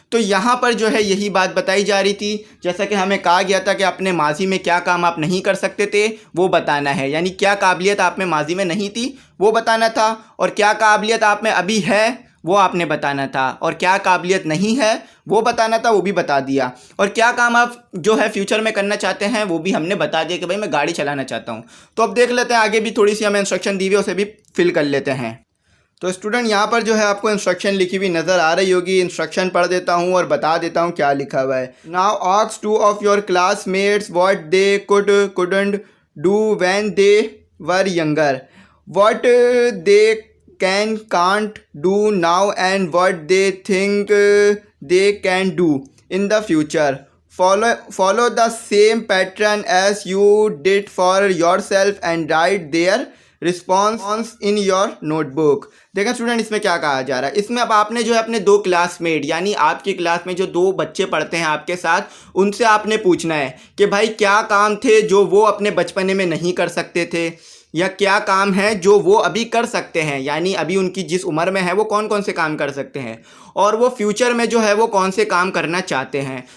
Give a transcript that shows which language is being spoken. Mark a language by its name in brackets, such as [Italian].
[Hindi] तो यहाँ पर जो है यही बात बताई जा रही थी, जैसा कि हमें कहा गया था कि अपने माजी में क्या काम आप नहीं कर सकते थे वो बताना है, यानी क्या काबिलियत आप में माजी में नहीं थी वो बताना था, और क्या काबिलियत आप में अभी है वो आपने बताना था, और क्या काबिलियत नहीं है वो बताना था, वो भी बता दिया। और क्या काम आप जो है फ्यूचर में करना चाहते हैं वो भी हमने बता दिया कि भाई मैं गाड़ी चलाना चाहता हूँ। तो अब देख लेते हैं आगे भी थोड़ी सी हमें इंस्ट्रक्शन दी हुई है, उसे भी फिल कर लेते हैं। तो स्टूडेंट यहाँ पर जो है आपको इंस्ट्रक्शन लिखी हुई नज़र आ रही होगी। इंस्ट्रक्शन पढ़ देता हूँ और बता देता हूँ क्या लिखा हुआ है। [English] Now ask 2 of your classmates what they couldn't do when they were younger, what they can't do now, and what they think they can do in the future. Follow the same pattern as you did for yourself and write their response in your notebook. [Hindi] देखा student इसमें क्या कहा जा रहा है। इसमें अब आपने जो है अपने 2 क्लासमेट, यानी आपकी क्लास में जो 2 बच्चे पढ़ते हैं आपके साथ, उनसे आपने पूछना है कि भाई क्या काम थे जो वो अपने बचपने में नहीं कर सकते थे, या क्या काम है जो वो अभी कर सकते हैं, यानी अभी उनकी जिस उम्र में है वो कौन कौन से काम कर सकते हैं, और वो फ्यूचर में जो है वो कौन से काम करना चाहते हैं।